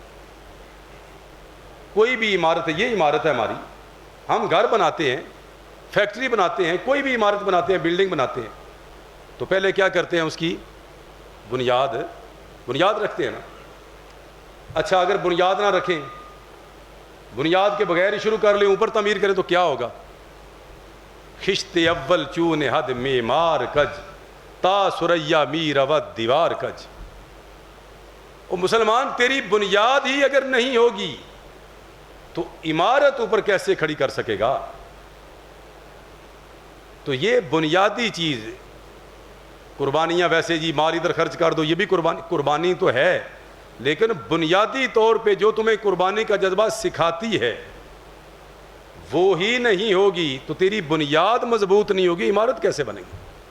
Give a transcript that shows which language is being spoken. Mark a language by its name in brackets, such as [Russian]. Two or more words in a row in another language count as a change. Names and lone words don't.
[Urdu] کوئی بھی عمارت ہے، یہ عمارت ہے ہماری، ہم گھر بناتے ہیں، فیکٹری بناتے ہیں، کوئی بھی عمارت بناتے ہیں، بلڈنگ بناتے ہیں، تو پہلے کیا کرتے ہیں؟ اس کی بنیاد رکھتے ہیں نا. اچھا اگر بنیاد نہ رکھیں، بنیاد کے بغیر ہی شروع کر لیں، اوپر تعمیر کریں تو کیا ہوگا؟ [Persian] خشت اول چون حد معمار کج، تا سریا می رود دیوار کج. [Urdu] او مسلمان، تیری بنیاد ہی اگر نہیں ہوگی تو عمارت اوپر کیسے کھڑی کر سکے گا؟ تو یہ بنیادی چیز. قربانیاں ویسے جی مال ادھر خرچ کر دو، یہ بھی قربانی تو ہے، لیکن بنیادی طور پہ جو تمہیں قربانی کا جذبہ سکھاتی ہے وہ ہی نہیں ہوگی تو تیری بنیاد مضبوط نہیں ہوگی، عمارت کیسے بنے گی؟